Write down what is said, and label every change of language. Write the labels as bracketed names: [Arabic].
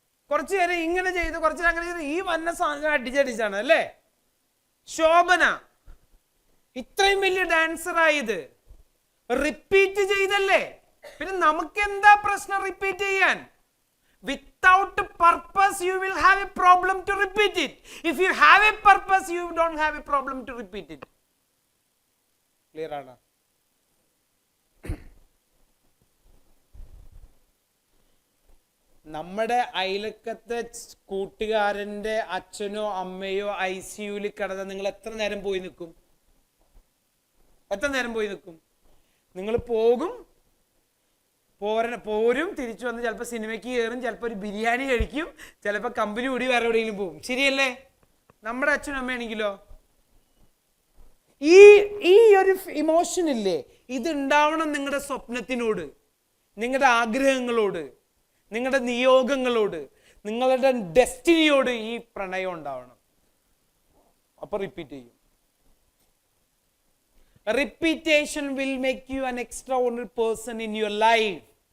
[Malayalam] കുറച്ചു നേരം ഇങ്ങനെ ചെയ്ത്, കുറച്ചു നേരം അങ്ങനെ ചെയ്ത്, ഈ വന്ന സാധനം അടിച്ചടിച്ചാണ് അല്ലേ? ശോഭന ഇത്രയും വലിയ ഡാൻസർ ആയത് റിപ്പീറ്റ് ചെയ്തല്ലേ? പിന്നെ നമുക്ക് എന്താ പ്രശ്നം റിപ്പീറ്റ് ചെയ്യാൻ? [English] Without purpose you will have a problem to repeat it. If you have a purpose you don't have a problem to repeat it. [Malayalam] Clear ആണ്? നമ്മുടെ അയലക്കത്തെ കൂട്ടുകാരന്റെ അച്ഛനോ അമ്മയോ ICUയിൽ കിടന്ന നിങ്ങൾ എത്ര നേരം പോയി നിൽക്കും? എത്ര നേരം പോയി നിൽക്കും? നിങ്ങൾ പോകും, പോരും, തിരിച്ചു വന്ന് ചിലപ്പോൾ സിനിമയ്ക്ക് കയറും, ചിലപ്പോൾ ഒരു ബിരിയാണി കഴിക്കും, ചിലപ്പോൾ കമ്പനി കൂടി വേറെ എവിടെയെങ്കിലും പോകും. ശരിയല്ലേ? നമ്മുടെ അച്ഛനും അമ്മയാണെങ്കിലോ ഈ ഒരു ഇമോഷൻ ഇല്ലേ, ഇത് ഉണ്ടാവണം നിങ്ങളുടെ സ്വപ്നത്തിനോട്, നിങ്ങളുടെ ആഗ്രഹങ്ങളോട്, നിങ്ങളുടെ നിയോഗങ്ങളോട്, നിങ്ങളുടെ ഡെസ്റ്റിനിയോട് ഈ പ്രണയം ഉണ്ടാവണം. അപ്പൊ റിപ്പീറ്റ് ചെയ്യും. [English] Repetition will make you an extraordinary person in your life.